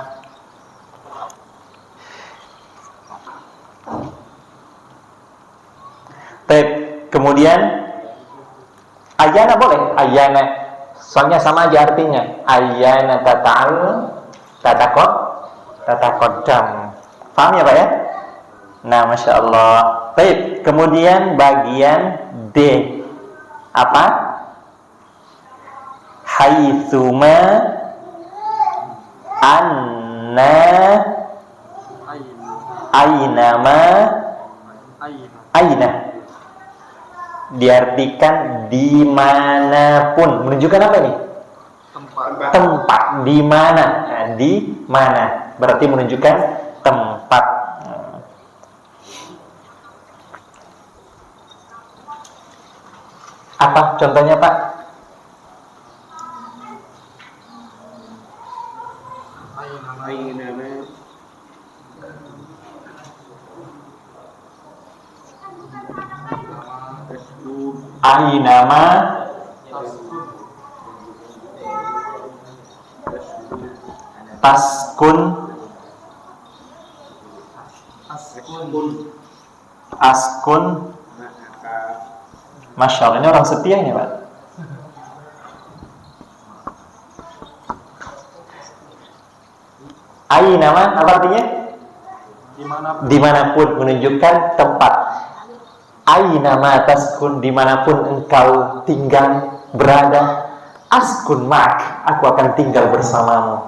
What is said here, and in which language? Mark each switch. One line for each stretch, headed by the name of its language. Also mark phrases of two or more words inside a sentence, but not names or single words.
Indonesian: Kemudian ayana boleh, ayana. Soalnya sama aja artinya.
Arabic: أيان تتقدم.
Indonesian: Paham ya Pak ya? Nah,
Arabic: ما شاء الله.
Indonesian: Baik, kemudian bagian D. Apa?
Arabic: حيثما أنى أينما أين.
Indonesian: Diartikan dimanapun. Menunjukkan apa ini? Tempat. Di mana? Nah, di mana? Berarti menunjukkan tempat. Apa contohnya Pak?
Arabic: أينما تسكن أسكن. ما شاء الله,
Indonesian: ini orang setia ini Pak. Ainama apa artinya? Dimanapun, menunjukkan tempat.
Arabic: أينما تسكن,
Indonesian: dimanapun engkau tinggal berada,
Arabic: أسكن معك,
Indonesian: aku akan tinggal bersamamu.